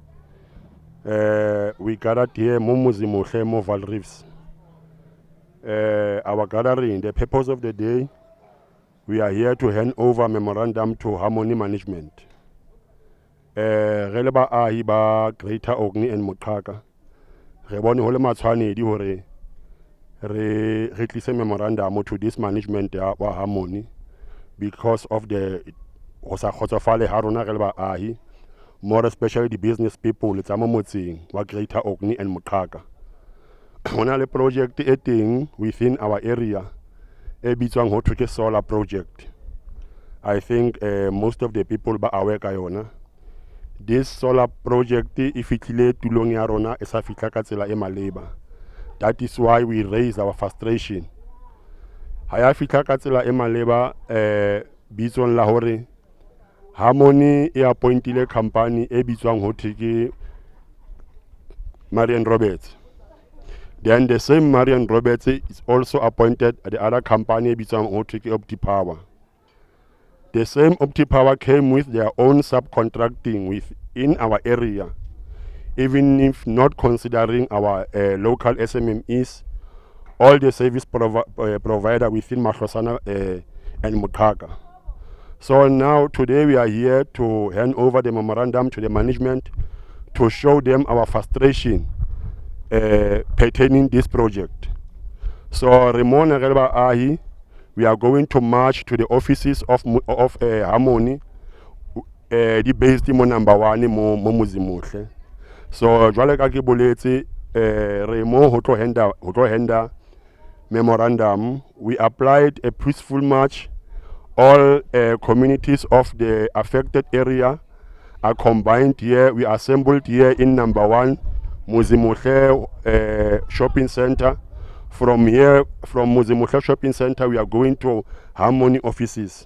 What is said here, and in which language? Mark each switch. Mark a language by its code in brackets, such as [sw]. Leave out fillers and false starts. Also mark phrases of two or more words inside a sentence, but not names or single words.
[en] We gathered here Mo Vaal Reefs. Our gathering, the purpose of the day, we are here to hand over memorandum to Harmony Management. [st] Releba ahi ba Greater Orkney and Moqhaka. Re bone hole matshwanedi hore re tlise [en] memorandum to this management [st] ya wa Harmony [en] because of the more especially the business people [st] tsa mo motseng wa Greater Orkney and Moqhaka. Hona le project e teng [en] within our area [st] e bitswang ho thwe ke [en] solar project. I think most of the people [st] ba aware ka yona. [en] This solar project [st] e fitlhile tulong ya rona e sa fitla ka tsela e maleba. [en] That is why we raise our frustration. [st] Ha ya fitla ka tsela e maleba bitsong la hore Harmony e appointile company e bitswang ho thwe ke Marian Roberts. [en] Then the same Marian Roberts is also appointed at the other company [st] bitswang ho thwe ke [en] OptiPower. The same OptiPower came with their own subcontracting within our area, even if not considering our local SMMEs, all the service provider within Matlosana and Moqhaka. So now today we are here to hand over the memorandum to the management to show them our frustration pertaining this project. So Remona Relba Ahi, we are going to march to the offices of Harmony, the based mo number 1 mo Muzimuhle. [st] So jwale ka ke boletse Remo ho tlo henda memorandum. [en] We applied a peaceful march. All communities of the affected area are combined here. We assembled here in number 1 Muzimuhle shopping center. From here, from Muzimuhle shopping center, we are going to Harmony offices.